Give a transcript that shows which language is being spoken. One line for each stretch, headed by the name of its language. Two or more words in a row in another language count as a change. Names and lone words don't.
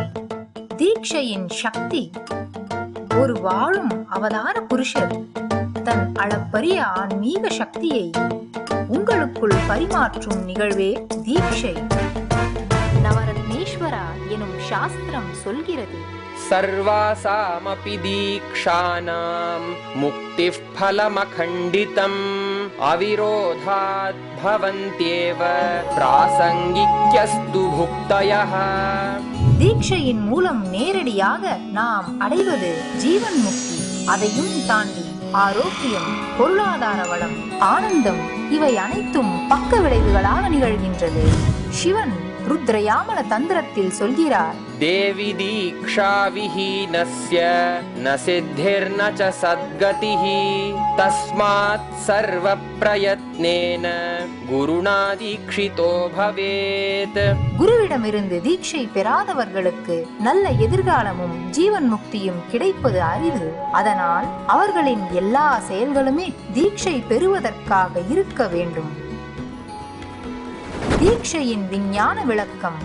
Tamil: தீட்சையின் சக்தி. ஒரு வாழும் அவதார புருஷர் தன் அளப்பரிய ஆன்மீக சக்தியை உங்களுக்குள் பரிமாற்றும் நிகழ்வே தீட்சை. நவரத்னேஸ்வரா எனும் சாஸ்திரம் சொல்கிறது,
Sanskrit: सर्वासामपि दीक्षानां मुक्तिः फलमखण्डितम् अविरोधात् भवन्त्येव प्रासङ्गिक्यस्तु भुक्तयः.
Tamil: தீட்சையின் மூலம் நேரடியாக நாம் அடைவது ஜீவன் முக்தி. அதையும் தாண்டி ஆரோக்கியம், பொருளாதார வளம், ஆனந்தம் இவை அனைத்தும் பக்க விளைவுகளாக நிகழ்கின்றது. சிவன் ருத்ரயாமல தந்திரத்தில் சொல்கிறார்,
Sanskrit: देवी दीक्षा विहीनस्य न सिद्धिर्न च सद्गतिः तस्मात् सर्व प्रयत्नेन गुरुणा दीक्षितो भवेत्.
Tamil: குருவிடமிருந்து தீட்சை பெறாதவர்களுக்கு நல்ல எதிர்காலமும் ஜீவன் முக்தியும் கிடைப்பது அரிது. அதனால் அவர்களின் எல்லா செயல்களுமே தீட்சை பெறுவதற்காக இருக்க வேண்டும். தீட்சையின் விஞ்ஞான விளக்கம்.